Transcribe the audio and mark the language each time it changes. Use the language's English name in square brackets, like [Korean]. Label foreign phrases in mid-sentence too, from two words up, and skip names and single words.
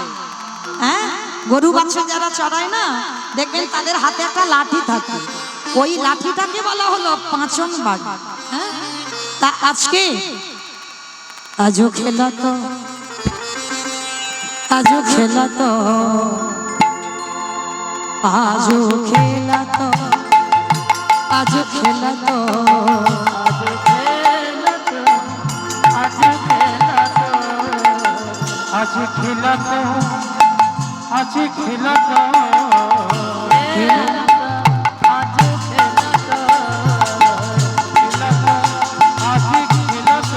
[Bangla] হ্যাঁ, গরু বাছুর যারা চড়ায় না, দেখবেন তাদের হাতে একটা লাঠি থাকে, ওই লাঠিটাকে বলা হলো পাঁচন বাড়ি। হ্যাঁ, তা আজকে আজও খেলা তো, আজও খেলা তো, আজও খেলা তো, আজও খেলা তো, আজ খেলা তো আজ খেলা তো আজ খেলা তো আজ খেলা তো